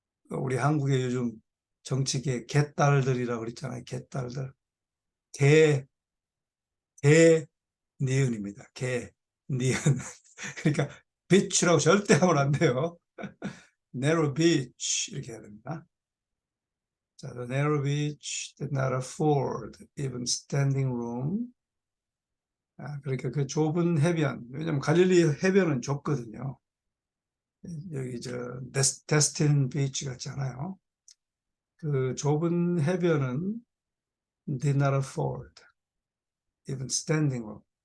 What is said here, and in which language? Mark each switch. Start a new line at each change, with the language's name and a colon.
Korean: 우리 한국에 요즘 정치계 개딸들이라고 그랬잖아요. 개딸들. 개, 개, 니은입니다. 개, 니은. 그러니까 비치라고 절대 하면 안 돼요. narrow beach 이렇게 해야 됩니다.
English: 자, the narrow beach did not afford even standing room.
Korean: 그러니까 그 좁은 해변, 왜냐면 갈릴리 해변은 좁거든요. 여기 데스틴 비치 같지 않아요. 그 좁은 해변은
English: did not afford even standing room.